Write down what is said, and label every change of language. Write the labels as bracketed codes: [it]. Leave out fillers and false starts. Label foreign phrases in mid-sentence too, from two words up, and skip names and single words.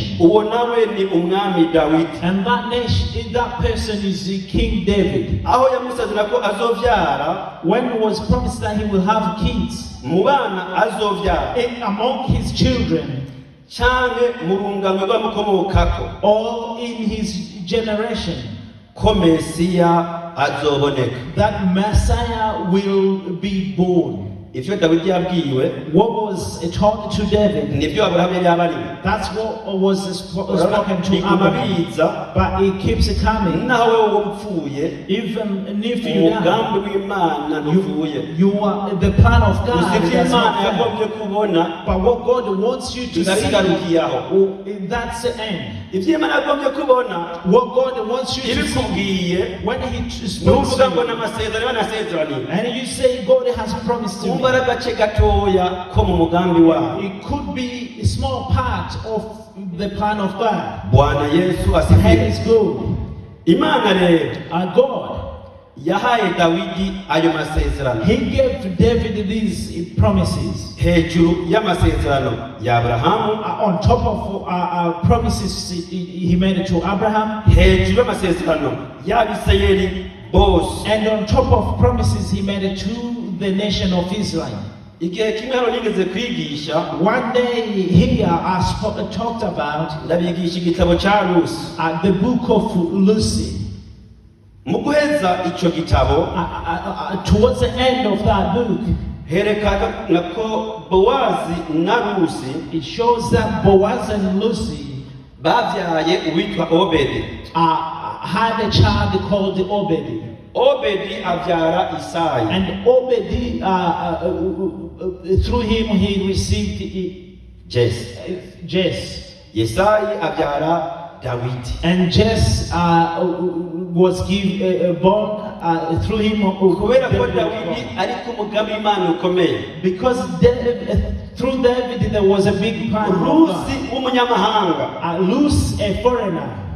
[rn] Uwo nawe ni umwami Dawidi. [en] And that person is the King David. [rn] Aho yamusazira ko azovyara, [en] when it was promised that he will have kids. [rn] Mu bana azovyara. [en] Among his children. [rn] Canke mu rungano rw'amukomokako. [en] Or in his generation. [rn] Ko Mesiya azoboneka. [en] That Messiah will be born. [rn] Ivyo Dawidi yabwiwe. [en] What was told to David. [rn] Nivyo Aburahamu yari abariwe. [en] That's what was spoken to Abraham. But it keeps coming. [rn] Nawe wowe upfuye. [en] Even if you [rn] umugambi w'Imana ntuvuye. [en] You are the plan of God. [rn] Imana yagombye kubona. [en] But what God wants you to see. That's the end. [rn] Ivyo Imana yagombye kubona. [en] What God wants you to see. When He speaks to you. And you say God has promised to me. It could be a small part of the plan of God. And it's good. God. [rn] Yahaye Dawidi ayo masezerano. [en] He gave to David these promises. [rn] Hejuru y'amasezerano ya Abrahamu. [en] On top of promises he made to Abraham. [rn] Hejuru y'amasezerano y'Abisirayeli bose. [en] And on top of promises he made to the nation of Israel. [rn] Igihe kimwe hano nigeze kwigisha. [en] One day here I talked about. [rn] Ndabigisha igitabo ca Rusi. [en] The book of Lucy. [rn] Muguheza ico gitabo. [en] Towards the end of that book. [rn] Herekana ko Boazi na Rusi. [en] It shows that Boaz and Lucy. [rn] Bavyaye uwitwa Obedi. [en] Had a child called Obedi. [rn] Obedi avyara Isai. [en] And Obedi, through him he received Jesse. [rn] Yesai avyara Dawidi. [en] And Jesse was born through him. Because through David there was a big plan. Lose a foreigner.